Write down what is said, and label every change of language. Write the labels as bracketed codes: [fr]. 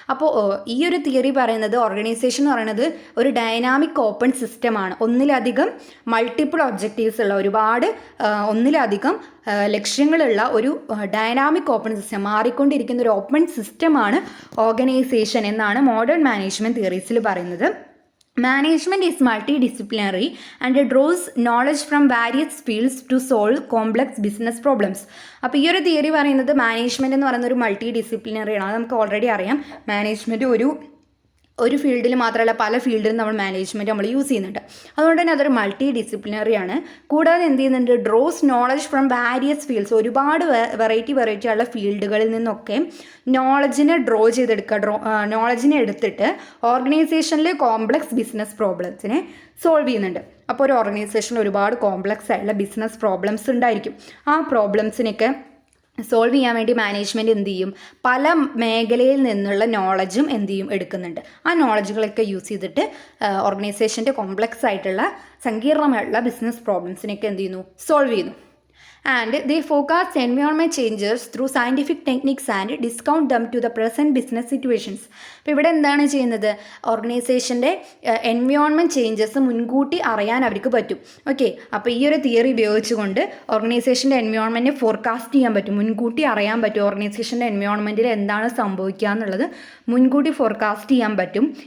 [ml] അപ്പോൾ ഈ ഒരു തിയറി പറയുന്നത് ഓർഗനൈസേഷൻ എന്ന് പറയുന്നത് ഒരു ഡൈനാമിക് ഓപ്പൺ സിസ്റ്റമാണ്. ഒന്നിലധികം മൾട്ടിപ്പിൾ ഒബ്ജക്റ്റീവ്സ് ഉള്ള, ഒന്നിലധികം ലക്ഷ്യങ്ങളുള്ള ഒരു ഡൈനാമിക് ഓപ്പൺ സിസ്റ്റം, മാറിക്കൊണ്ടിരിക്കുന്ന ഒരു ഓപ്പൺ സിസ്റ്റമാണ് ഓർഗനൈസേഷൻ എന്നാണ് മോഡേൺ മാനേജ്മെൻറ്റ് തിയറീസിൽ പറയുന്നത്. [en] Management is multidisciplinary and it draws knowledge from various fields to solve complex business problems. [ml] അപ്പോൾ ഈ ഒരു തിയറി പറയുന്നത് മാനേജ്മെൻറ്റ് എന്ന് പറയുന്ന ഒരു മൾട്ടി ഡിസിപ്ലിനറി ആണ്. അത് നമുക്ക് ഓൾറെഡി അറിയാം. മാനേജ്മെൻറ്റ് ഒരു ഫീൽഡിൽ മാത്രമല്ല പല ഫീൽഡിലും നമ്മൾ യൂസ് ചെയ്യുന്നുണ്ട്. അതുകൊണ്ട് തന്നെ അതൊരു മൾട്ടി ഡിസിപ്ലിനറി ആണ്. കൂടാതെ എന്ത് ചെയ്യുന്നുണ്ട്, [en] draws knowledge from various fields, [ml] ഒരുപാട് വെറൈറ്റി ഉള്ള ഫീൽഡുകളിൽ നിന്നൊക്കെ നോളജിനെ നോളജിനെ എടുത്തിട്ട് ഓർഗനൈസേഷനിലെ കോംപ്ലക്സ് ബിസിനസ് പ്രോബ്ലംസിനെ സോൾവ് ചെയ്യുന്നുണ്ട്. അപ്പോൾ ഒരു ഓർഗനൈസേഷനിൽ ഒരുപാട് കോംപ്ലക്സ് ആയിട്ടുള്ള ബിസിനസ് പ്രോബ്ലംസ് ഉണ്ടായിരിക്കും. ആ പ്രോബ്ലംസിനൊക്കെ സോൾവ് ചെയ്യാൻ വേണ്ടി മാനേജ്മെൻറ്റ് എന്ത് ചെയ്യും, പല മേഖലയിൽ നിന്നുള്ള നോളജും എന്ത് ചെയ്യും, എടുക്കുന്നുണ്ട്. ആ നോളജുകളൊക്കെ യൂസ് ചെയ്തിട്ട് ഓർഗനൈസേഷൻ്റെ കോംപ്ലക്സ് ആയിട്ടുള്ള സങ്കീർണമായിട്ടുള്ള ബിസിനസ് പ്രോബ്ലംസിനൊക്കെ എന്ത് ചെയ്യുന്നു, സോൾവ് ചെയ്യുന്നു. [en] And they forecast environment changes through scientific techniques and discount them to the present business situations. [ml] അപ്പോൾ ഇവിടെ എന്താണ് ചെയ്യുന്നത്, ഓർഗനൈസേഷൻ്റെ എൻവയോൺമെൻറ്റ് ചേഞ്ചസ് മുൻകൂട്ടി അറിയാൻ അവർക്ക് പറ്റും. ഓക്കെ, അപ്പോൾ ഈ ഒരു തിയറി ഉപയോഗിച്ചുകൊണ്ട് ഓർഗനൈസേഷൻ്റെ എൻവയോൺമെൻറ്റിനെ ഫോർകാസ്റ്റ് ചെയ്യാൻ പറ്റും, മുൻകൂട്ടി അറിയാൻ പറ്റും. ഓർഗനൈസേഷൻ്റെ എൻവയോൺമെൻറ്റിൽ എന്താണ് സംഭവിക്കുക എന്നുള്ളത് മുൻകൂട്ടി ഫോർകാസ്റ്റ് ചെയ്യാൻ പറ്റും.